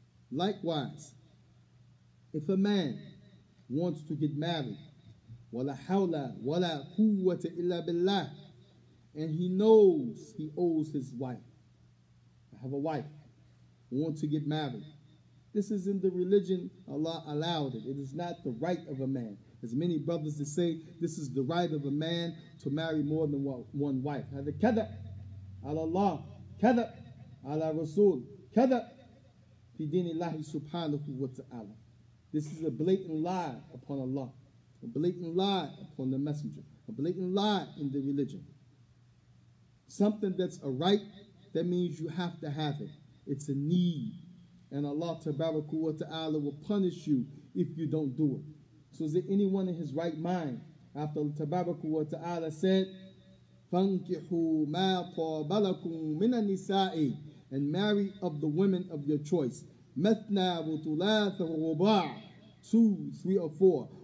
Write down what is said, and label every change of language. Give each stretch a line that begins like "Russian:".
English: Likewise, if a man wants to get married,
Arabic: wala hawla wala quwwata illa billah,
English: and he knows he owes his wife. I have a wife, want to get married. This is in the religion Allah allowed it. It is not the right of a man. As many brothers that say this is the right of a man to marry more than one wife.
Arabic: هذا كذب على الله كذب على رسول كذب في دين الله سبحانه وتعالى.
English: This is a blatant lie upon Allah, a blatant lie upon the messenger, a blatant lie in the religion. Something that's a right, that means you have to have it. It's a need. And Allah Tabaraka wa Ta'ala will punish you if you don't do it. So is there anyone in his right mind after Tabaraka wa Ta'ala said,
Arabic: فَانْكِحُوا مَا طَابَ لَكُم مِّنَ النِّسَاءِ,
English: and marry of the women of your choice.
Arabic: مَثْنَى وَثُلَاثَ وَرُبَاعَ,
English: 2, 3, or 4.